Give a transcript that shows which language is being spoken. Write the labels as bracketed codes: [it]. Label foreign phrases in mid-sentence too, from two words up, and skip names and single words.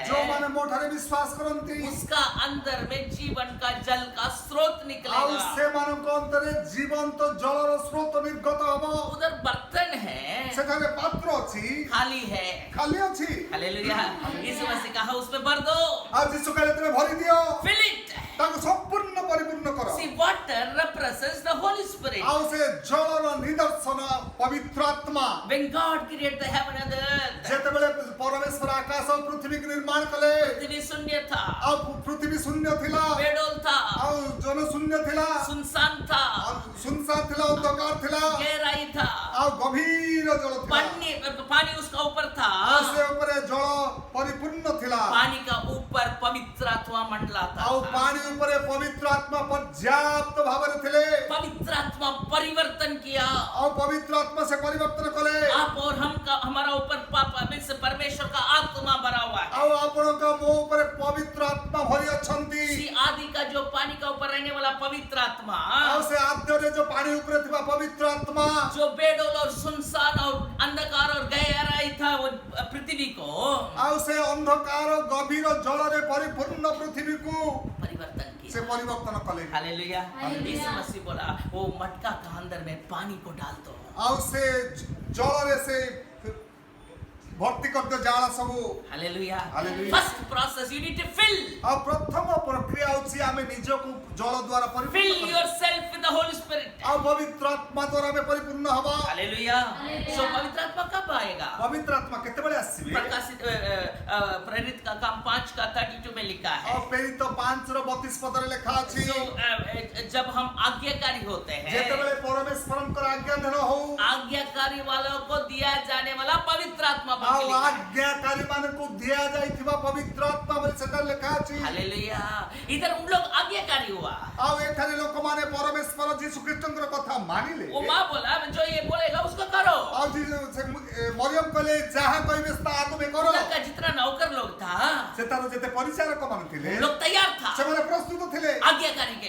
[or] ଯୋଉମାନେ ମୋ ଠାରେ ବିଶ୍ୱାସ କରନ୍ତି, [hi] उसका अंदर में जीवन का जल का स्रोत [or] ଆଉ [hi] निकलेगा। [or] ସେମାନଙ୍କ ଅନ୍ତରେ ଜୀବନ୍ତ ଜଳର ସ୍ରୋତ ନିର୍ଗତ ହବ। [hi] उधर बर्तन है, [or] ସେଠାରେ ପାତ୍ର ଅଛି, [hi] खाली है। [or] ଖାଲି ଅଛି। [hi] हालेलुया। यीशु मसीह कहा उसमें भर दो, [or] ଆଉ ଯୀଶୁ କହିଲେ ତୁମେ ଭରି ଦିଅ, [en] fill it। [or] ତାକୁ ସମ୍ପୂର୍ଣ୍ଣ ପରିପୂର୍ଣ୍ଣ କର। [en] See, water represents the Holy Spirit. [or] ଆଉ ସେ ଜଳର ନିଦର୍ଶନ ପବିତ୍ର ଆତ୍ମା। [en] When God created the heaven and the earth, [or] ଯେତେବେଳେ ପରମେଶ୍ୱର ଆକାଶ ଓ ପୃଥିବୀକୁ ନିର୍ମାଣ କଲେ, [hi] पृथ्वी शून्य था, [or] ଆଉ ପୃଥିବୀ ଶୂନ୍ୟ ଥିଲା, [hi] बेडोल था, [or] ଆଉ ଜନ ଶୂନ୍ୟ ଥିଲା, [hi] सुनसान था, [or] ଆଉ ସୁନସାନ ଥିଲା, ଅନ୍ଧକାର ଥିଲା, [hi] गहराई था, [or] ଆଉ ଗଭୀର ଜଳ ଥିଲା। [hi] पानी उसका ऊपर था, [or] ଆଉ ସେ ଉପରେ ଜଳ ପରିପୂର୍ଣ୍ଣ ଥିଲା। [hi] पानी का ऊपर पवित्र आत्मा मंडलाता [or] ଆଉ [hi] था। [or] ପାଣି ଉପରେ ପବିତ୍ର ଆତ୍ମା ପର୍ଯ୍ୟାପ୍ତ ଭାବରେ ଥିଲେ। [hi] पवित्र आत्मा परिवर्तन किया। [or] ଆଉ ପବିତ୍ର ଆତ୍ମା ସେ ପରିବର୍ତ୍ତନ କଲେ। [hi] आप और हम का हमारा ऊपर से परमेश्वर का आत्मा भरा हुआ है। [or] ଆଉ ଆପଣଙ୍କ ମୋ ଉପରେ ପବିତ୍ର ଆତ୍ମା ଭରି ଅଛନ୍ତି। [hi] इसी आदि का जो पानी का ऊपर रहने वाला पवित्र आत्मा, [or] ଆଉ ସେ ଆଦ୍ୟରେ ଯୋଉ ପାଣି ଉପରେ ଥିବା ପବିତ୍ର ଆତ୍ମା, [hi] जो बेडोल और सुनसान और अंधकार और गहराई था वो पृथ्वी को [or] ଆଉ ସେ ଅନ୍ଧକାର ଗଭୀର ଜଳରେ ପରିପୂର୍ଣ୍ଣ ପୃଥିବୀକୁ [hi] परिवर्तन [or] ସେ [hi] किया। [or] ପରିବର୍ତ୍ତନ कले। [hi] हालेलुया। हालेलुया। यीशु मसीह बोला वो मटका का अंदर में पानी को डाल दो। [or] ଆଉ ସେ ଜଳରେ ସେ ଭର୍ତ୍ତି କରିଦିଅ ଜାଳ ସବୁ। [hi] हालेलुया। हालेलुया। [en] first process you need to fill [or] ଆଉ ପ୍ରଥମ ପ୍ରକ୍ରିୟା ହେଉଛି ଆମେ ନିଜକୁ ଜଳ ଦ୍ୱାରା ପରିପୂର୍ଣ୍ଣ [en] fill [or] କରିବା। [en] yourself with the Holy Spirit. [or] ଆଉ ପବିତ୍ର ଆତ୍ମା ଦ୍ୱାରା ଆମେ ପରିପୂର୍ଣ୍ଣ ହବା। [hi] हालेलुया। हालेलुया। सो पवित्र आत्मा कब आएगा? [or] ପବିତ୍ର ଆତ୍ମା କେତେବେଳେ ଆସିବେ? [hi] प्रकाशित प्रेरित का काम 5 का 32 में लिखा है। [or] ଆଉ ପ୍ରେରିତ 5:32 ପଦରେ ଲେଖା ଅଛି, [hi] So, जब हम आज्ञाकारी होते हैं, [or] ଯେତେବେଳେ ପରମେଶ୍ୱରଙ୍କର ଆଜ୍ଞାଧୀନ ହଉ, [hi] आज्ञाकारी वालों को दिया जाने वाला पवित्र आत्मा बन [or] ଆଉ [hi] के लिखा है। [or] ଆଜ୍ଞାକାରୀ ମାନଙ୍କୁ ଦିଆଯାଇଥିବା ପବିତ୍ର ଆତ୍ମା ବୋଲି ସେଠାରେ ଲେଖା ଅଛି। [hi] हालेलुया। इधर उन लोग आज्ञाकारी हुआ। [or] ଆଉ ଏଠାରେ ଲୋକମାନେ ପରମେଶ୍ୱର ଯୀଶୁ ଖ୍ରୀଷ୍ଟଙ୍କର କଥା ମାନିଲେ। [hi] वो माँ बोला जो ये बोलेगा उसको करो। [or] ଆଉ ମରିୟମ କହିଲେ ଯାହା କହିବେ ତାହା ତୁମେ କର। [hi] उधर का जितना नौकर लोग था, [or] ସେଟା ସେଠାର ଯେତେ ପରିଚାରକ ମାନେ ଥିଲେ [hi] लोग तैयार था [or] ସେମାନେ ପ୍ରସ୍ତୁତ ଥିଲେ [hi] आज्ञाकारी के लिए।